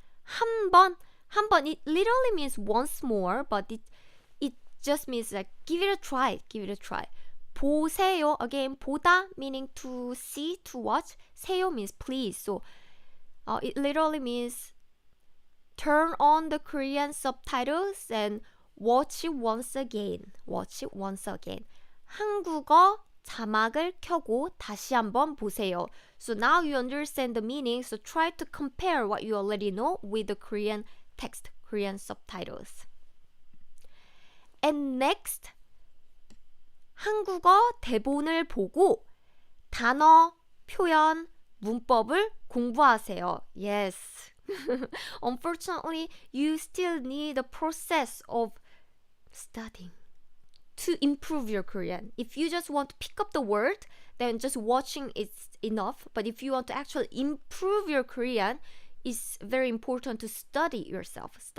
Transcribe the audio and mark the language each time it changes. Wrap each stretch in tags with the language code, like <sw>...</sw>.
<en>한 번, it literally means once more, but it just means like give it a try. 보세요, again, 보다 meaning to see, to watch. 세요 means please. So it literally means turn on the Korean subtitles and watch it once again.</en> <ko>한국어 자막을 켜고 다시 한번 보세요.</ko> <en>So now you understand the meaning, so try to compare what you already know with the Korean text, Korean subtitles. And next,</en> <ko>한국어 대본을 보고 단어, 표현, 문법을 공부하세요.</ko> <en>Yes. Unfortunately, you still need a process of studying to improve your Korean. If you just want to pick up the word, then just watching is enough. But if you want to actually improve your Korean, it's very important to study yourself.</en>